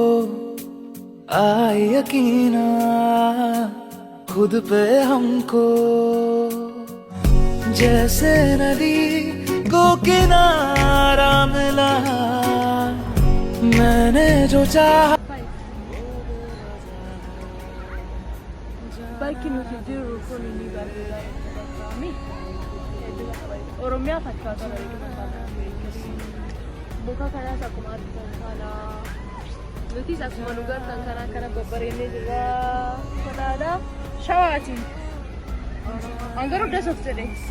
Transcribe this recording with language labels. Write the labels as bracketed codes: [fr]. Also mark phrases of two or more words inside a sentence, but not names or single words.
[hi] आए यकीना खुद पे हमको जैसे नदी को किनारा मिला मैंने जो चाहा [om] bakki nuti jirru kun ni bareeda kami Oromiyaa fakkaata muka kanas akkuma argitan kana nutis akkuma nu gartan kana babbareennee jirra kanaadha shawaatiin angaruu dasoof jedhe